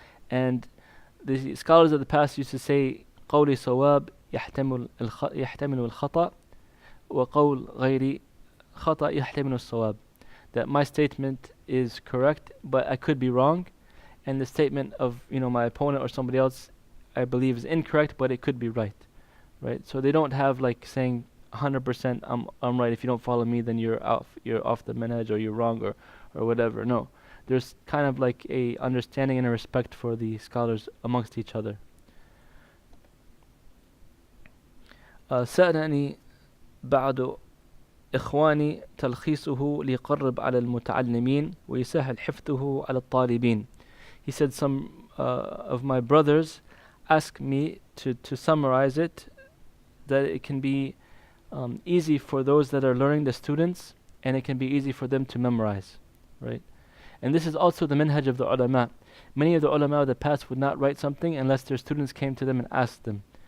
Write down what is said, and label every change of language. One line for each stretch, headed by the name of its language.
English: And the scholars of the past used to say
Arabic: قولي صواب يحتمل الخطأ وقول غيري خطأ يحتمل الصواب,
English: that my statement is correct but I could be wrong, and the statement of my opponent or somebody else I believe is incorrect but it could be right. So they don't have like saying 100% I'm right, if you don't follow me then you're off the manhaj or you're wrong or whatever. No, there's kind of like a understanding and a respect for the scholars amongst each other.
Arabic: سألني بعض إخواني تلخيصه ليقرب على المتعلمين ويسهل حفظه على الطالبين.
English: He said some of my brothers asked me to summarize it, that it can be easy for those that are learning, the students, and it can be easy for them to memorize, right? And this is also the minhaj of the ulama. Many of the ulama of the past would not write something unless their students came to them and asked them.